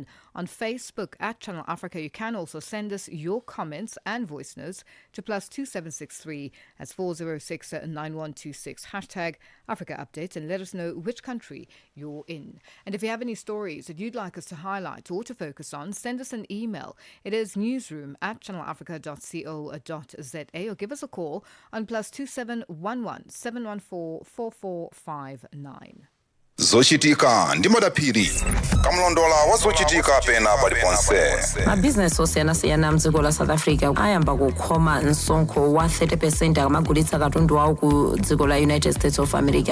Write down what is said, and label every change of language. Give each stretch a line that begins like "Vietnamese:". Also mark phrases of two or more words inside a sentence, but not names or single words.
English: On Facebook at Channel Africa. You can also send us your comments and voice notes to +2763 as 406 9126 hashtag Africa Updates, and let us know which country you're in. And if you have any stories that you'd like us to highlight or to focus on, send us an email. It is newsroom@channelafrica.co.za, or give us a call on +2711 714 4459.
Nyanja: Zochitika ndi madapiri kamlondola wa zochitika pena paliponse. Mabusiness osiyana-siyana mdziko la South Africa ayamba kukhoma msonkho wa 30% akamagulitsa katundu awo ku dziko la United States of America.